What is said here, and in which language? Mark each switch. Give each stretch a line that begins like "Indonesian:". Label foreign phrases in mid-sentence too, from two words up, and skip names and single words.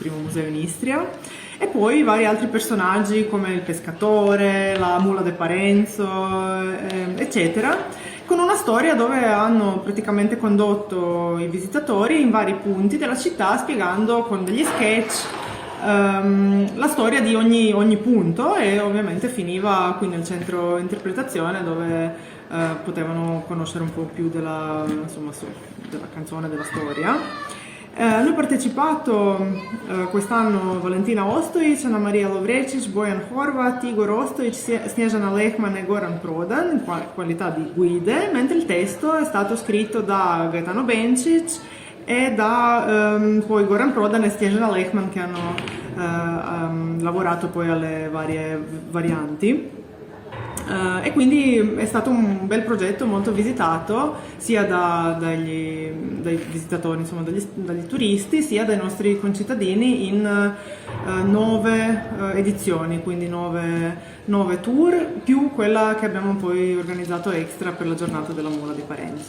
Italian: primo museo in Istria, e poi vari altri personaggi come il pescatore, la Mula de Parenzo, eccetera, con una storia dove hanno praticamente condotto i visitatori in vari punti della città, spiegando con degli sketch la storia di ogni punto, e ovviamente finiva qui nel centro interpretazione, dove potevano conoscere un po' più della canzone, della storia. Hanno partecipato quest'anno Valentina Ostojić, Anna Marija Lovrecić, Bojan Horvat, Igor Ostojić, Snježana Lehman e Goran Prodan in qualità di guide, mentre il testo è stato scritto da Gaetano Bencic e da poi Goran Prodan e Snježana Lehman, che hanno lavorato poi alle varie varianti. E quindi è stato un bel progetto, molto visitato sia dai visitatori, insomma dagli turisti, sia dai nostri concittadini, in 9 edizioni, quindi 9 tour, più quella che abbiamo poi organizzato extra per la giornata della Mula di Parenzo.